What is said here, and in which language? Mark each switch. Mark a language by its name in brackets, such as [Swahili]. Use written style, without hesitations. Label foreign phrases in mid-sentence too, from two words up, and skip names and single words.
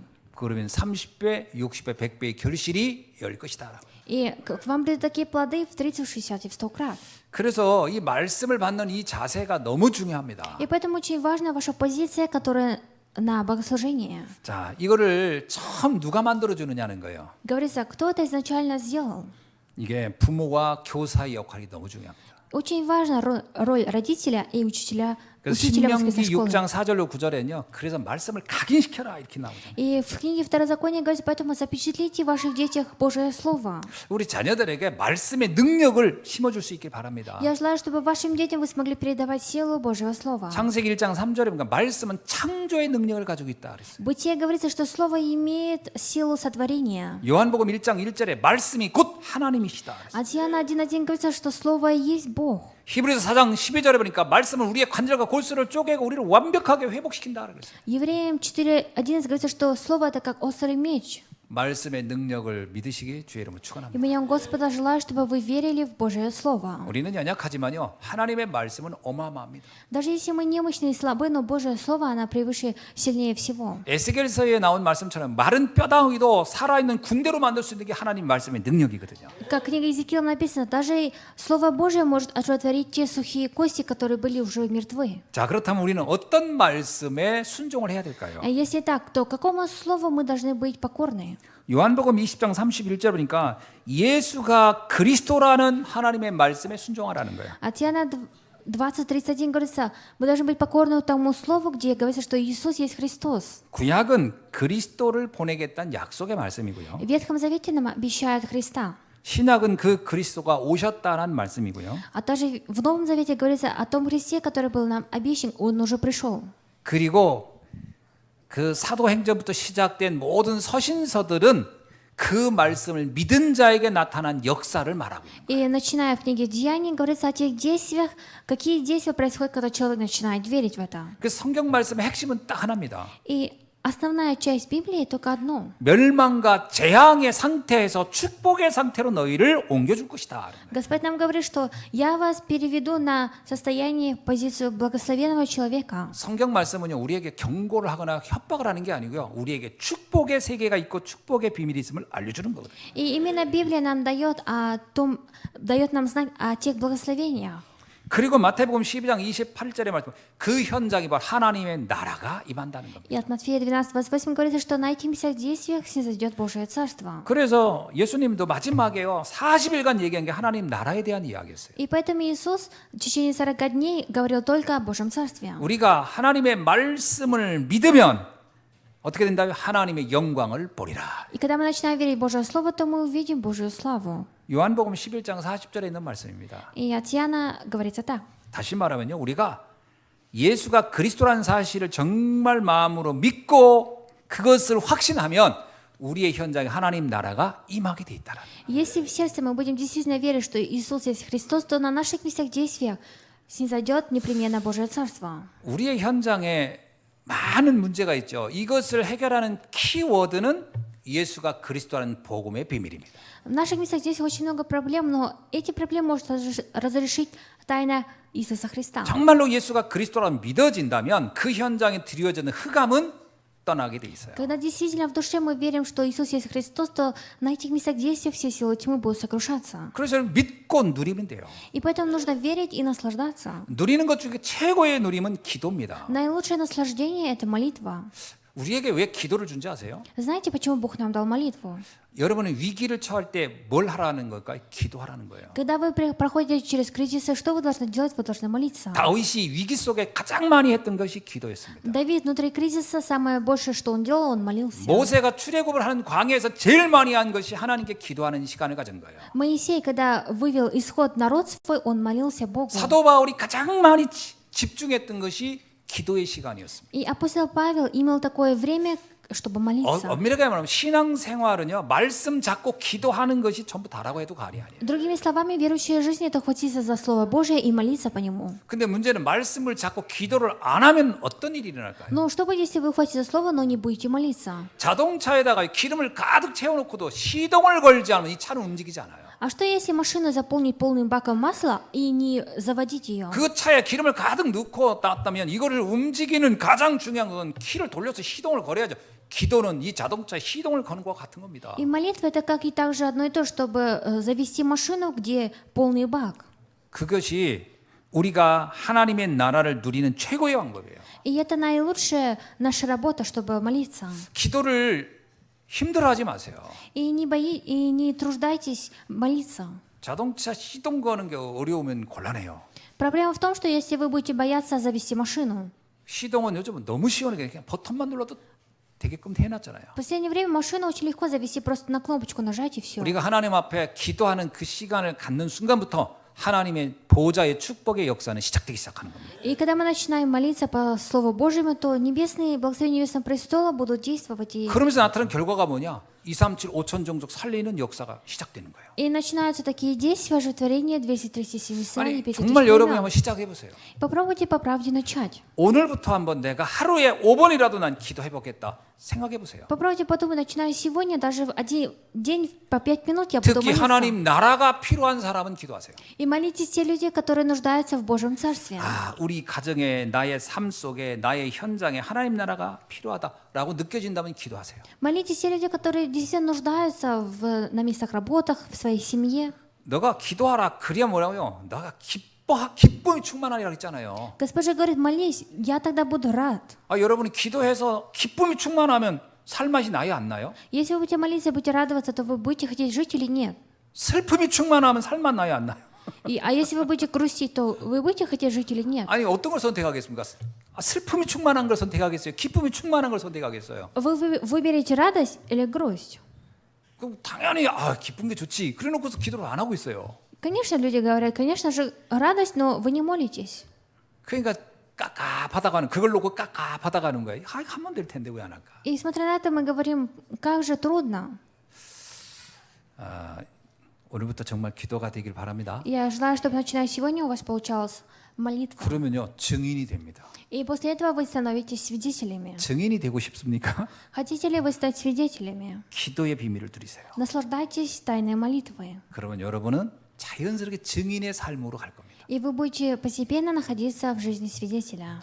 [Korean] 그러면 30배, 60배, 100배의 결실이 열 것이다. [Russian] И к вам придут такие плоды в 30, в 60 и в 100 крат. [Korean] 그래서 이 말씀을 받는 이 자세가 너무 중요합니다. [Russian] И поэтому очень важна ваша позиция, которая на богослужение. [Korean] 자, 이거를 처음 누가 만들어 주느냐는 거예요. [Russian] Говорится, кто это изначально сделал. [Korean] 이게 부모와 교사의 역할이 너무 중요합니다. [Russian] Очень важна роль родителя и учителя [Korean] 그래서 [Russian] воскресной [Korean] 신명기 [Russian] школы. [Korean] 6장 4절로 9절에는요. 그래서 말씀을 각인시켜라 이렇게 나오잖아요. [Russian] И в книге Второзакония говорится, поэтому запечатлите в ваших детях Божие Слово. [Korean] 우리 자녀들에게 말씀의 능력을 심어줄 수 있길 바랍니다. [Russian] Я желаю, чтобы вашим детям вы смогли передавать силу Божьего Слова. [Korean] 창세기 1장 3절에 보니까 말씀은 창조의 능력을 가지고 있다 그랬어요. [Russian] В Бытие говорится, что Слово имеет силу сотворения. [Korean] 요한복음 1장 1절에 말씀이 곧 하나님이시다 그랬어요. [Russian] От Иоанна 1:1 говорится, что Слово и есть Бог. [Korean] 히브리서 4장 12절에 보니까 말씀은 우리의 관절과 골수를 쪼개고 우리를 완벽하게 회복시킨다 그랬어요. [Russian] Евреям 4:11 говорится, что Слово это как острый меч. [Korean] 말씀의 능력을 믿으시기 주의 이름으로 축원합니다. [Russian] Именем Господа желаю, чтобы вы верили в Божие Слово. [Korean] 우리는 연약하지만요. 하나님의 말씀은 어마어마합니다. [Russian] Даже если мы немощны и слабы, но Божие Слово, оно превыше, сильнее всего. [Korean] 에스겔서에 나온 말씀처럼 마른 뼈다귀도 살아있는 군대로 만들 수 있는 게 하나님 말씀의 능력이거든요. [Russian] Как книга Иезекиила написано, даже Слово Божие может оживотворить те сухие кости, которые были уже мертвы. [Korean] 자, 그렇다면 우리는 어떤 말씀에 순종을 해야 될까요? [Russian] Если так, то какому слову мы должны быть покорны? [Korean] 요한복음 20장 31절 보니까 예수가 그리스도라는 하나님의 말씀에 순종하라는 거예요. [Russian] От Иоанна 20:31 говорится, мы должны быть покорны тому слову, где говорится, что Иисус есть Христос. [Korean] 구약은 그리스도를 보내겠다는 약속의 말씀이고요. [Russian] В Ветхом Завете нам обещают Христа. [Korean] 신약은 그 그리스도가 오셨다는 말씀이고요. [Russian] А также в Новом Завете говорится о том Христе, который был нам обещан, Он уже пришел. [Korean] 그리고 그 사도행전부터 시작된 모든 서신서들은 그 말씀을 믿은 자에게 나타난 역사를 말하고 있는 거예요. [Russian] И начиная в книге Деяний, говорится о тех действиях, какие действия происходят, когда человек начинает верить в это. [Korean] 그 성경 말씀의 핵심은 딱 하나입니다. [Russian] И основная часть Библии только одно. [Korean] 멸망과 재앙의 상태에서 축복의 상태로 너희를 옮겨줄 것이다. [Russian] Господь нам говорит, что я вас переведу на состояние, позицию благословенного человека. [Korean] 성경 말씀은요 우리에게 경고를 하거나 협박을 하는 게 아니고요 우리에게 축복의 세계가 있고 축복의 비밀이 있음을 알려주는 거거든요. [Russian] И именно Библия нам дает дает нам знать о тех благословениях. [Korean] 그리고 마태복음 12장 28절에 말씀 그 현장이 바로 하나님의 나라가 임한다는 겁니다. [Russian] И от Матфея 12:28 говорится, что на этих местах действиях снизойдет Божие Царство. [Korean] 그래서 예수님도 마지막에요 40일간 얘기한 게 하나님 나라에 대한 이야기였어요. [Russian] И поэтому Иисус в течение 40 дней говорил только о Божьем Царстве. [Korean] 우리가 하나님의 말씀을 믿으면 어떻게 된다면 하나님의 영광을 보리라. [Russian] И когда мы начинаем верить в Божье Слово, то мы увидим Божью славу. [Korean] 요한복음 11장 40절에 있는 말씀입니다. [Russian] И от Иоанна говорится так. [Korean] 다시 말하면요 우리가 예수가 그리스도라는 사실을 정말 마음으로 믿고 그것을 확신하면 우리의 현장에 하나님 나라가 임하게 돼 있다라. [Russian] Если в сердце мы будем действительно верить, что Иисус есть Христос, то на наших местах действиях снизойдет непременно Божие Царство. [Korean] 우리의 현장에 많은 문제가 있죠. 이것을 해결하는 키워드는 예수가 그리스도라는 복음의 비밀입니다. [Russian] В наших местах здесь очень много проблем, но эти проблемы может разрешить тайна Иисуса Христа. [Korean] 정말로 예수가 그리스도라고 믿어진다면 그 현장에 드려지는 흑암은 떠나게 돼 있어요. [Russian] Когда действительно в душе мы верим, что Иисус есть Христос, то на этих местах действия все силы тьмы будут сокрушаться. [Korean] 그래서 믿고 누리면 돼요. [Russian] И поэтому нужно верить и наслаждаться. [Korean] 누리는 것 중에 최고의 누림은 기도입니다. [Russian] Наилучшее наслаждение – это молитва. [Korean] 우리에게 왜 기도를 준지 아세요? [Russian] Знаете, почему Бог нам дал молитву? [Korean] 여러분은 위기를 처할 때 뭘 하라는 걸까요? 기도하라는 거예요. [Russian] Когда вы проходите через кризисы, что вы должны делать? Вы должны молиться. [Korean] 다윗이 위기 속에 가장 많이 했던 것이 기도였습니다. [Russian] Давид внутри кризиса самое большее, что он делал, он молился. [Korean] 모세가 출애굽을 하는 광야에서 제일 많이 한 것이 하나님께 기도하는 시간을 가진 거예요. [Russian] Моисей, когда вывел исход народ свой, он молился Богу. [Korean] 사도 바울이 가장 많이 집중했던 것이 기도의 시간이었습니다. [Russian] И апостол Павел имел такое время, чтобы молиться. [Korean] 엄밀하게 말하면 신앙생활은요, 말씀 잡고 기도하는 것이 전부 다라고 해도 과언이 아니에요. [Russian] Другими словами, верующая жизнь – это хватиться за Слово Божие и молиться по нему. [Korean] 근데 문제는 말씀을 잡고 기도를 안 하면 어떤 일이 일어날까요? [Russian] Но что будет, если вы хватите за Слово, но не будете молиться? [Korean] 자동차에다가 기름을 가득 채워놓고도 시동을 걸지 않으면 이 차는 움직이지 않아요. [Russian] А что если машину заполнить полным баком масла и не заводить ее? [Korean] 그 차에 기름을 가득 넣고 땄다면 이거를 움직이는 가장 중요한 건 키를 돌려서 시동을 걸어야죠. 기도는 이 자동차에 시동을 거는 것과 같은 겁니다. [Russian] И молитва – это как и также одно и то, чтобы завести машину, где полный бак. [Korean] 그것이 우리가 하나님의 나라를 누리는 최고의 방법이에요. [Russian] И это наилучшая наша работа, чтобы молиться. [Korean] 기도를 힘들어하지 마세요. [Russian] И не труждайтесь молиться. [Korean] 자동차 시동 거는 게 어려우면 곤란해요. [Russian] Проблема в том, что если вы будете бояться завести машину, [Korean] 시동은 요즘은 너무 시원하게 그냥 버튼만 눌러도 되게끔 해놨잖아요. [Russian] в последнее время машину очень легко завести, просто на кнопочку нажать и все. [Korean] 우리가 하나님 앞에 기도하는 그 시간을 갖는 순간부터 하나님의 보좌의 축복의 역사는 시작되기 시작하는 겁니다. [Russian] И когда мы начинаем молиться по Слову Божьему, то небесные благословения Небесного престола будут действовать. [Korean] 그러면서 나타나는 결과가 뭐냐? 237, 5천 종족 살리는 역사가 시작되는 거예요. [Russian] И начинаются такие действия оживотворения 237 Исаии, [Korean] 아니 5000 정말 여러분이 [Russian] племен. [Korean] 한번 시작해 보세요. [Russian] Попробуйте по правде начать. [Korean] 오늘부터 한번 내가 하루에 5번이라도 난 기도해 보겠다. 생각해 보세요. [Russian] Попробуйте подумать, начиная сегодня, даже в один день по 5 минут я буду [Korean] 특히 [Russian] молиться. [Korean] 하나님 나라가 필요한 사람은 기도하세요. [Russian] И молитесь те люди, которые нуждаются в Божьем Царстве. [Korean] 아, 우리 가정에 나의 삶 속에 나의 현장에 하나님 나라가 필요하다라고 느껴진다면 기도하세요. [Russian] Молитесь те люди, которые действительно нуждаются на местах работах, в своей семье. [Korean] 너가 기도하라 그래야 뭐라고요? 너가 기쁨이 충만하리라고 했잖아요. [Russian] Господь же говорит, молись, я тогда буду рад. [Korean] 아, 여러분이 기도해서 기쁨이 충만하면 살맛이 나요, 안 나요? [Russian] Если вы будете молиться, будете радоваться, то вы будете хотеть жить или нет? [Korean] 슬픔이 충만하면 살맛 나요, 안 나요? [Russian] А если вы будете грустить, то вы будете хотеть жить или нет? [Korean] 아니 어떤 걸 선택하겠습니까? 아, 슬픔이 충만한 걸 선택하겠어요? 기쁨이 충만한 걸 선택하겠어요? [Russian] Вы выберете радость или грусть? [Korean] 그럼 당연히 기쁜 게 좋지. 그래놓고서 기도를 안 하고 있어요. [Russian] Конечно, люди говорят, конечно же, радость, но вы не молитесь. [Korean] 그러니까 깝깝하다가는 그걸 놓고 깝깝하다가는 거예요. 하면 될 텐데 왜 안 할까? [Russian] И смотря на это, мы говорим, как же трудно. [Korean] 오늘부터 정말 기도가 되길 바랍니다. [Russian] Я желаю, чтобы начиная сегодня у вас получалась молитва. [Korean] 그러면요 증인이 됩니다. [Russian] И после этого вы становитесь свидетелями. [Korean] 증인이 되고 싶습니까? [Russian] Хотите ли вы стать свидетелями? [Korean] 기도의 비밀을 누리세요. [Russian] Наслаждайтесь тайной молитвой. [Korean] 그러면 여러분은 자연스럽게 증인의 삶으로 갈 겁니다. [Russian] И вы будете постепенно находиться в жизни свидетеля.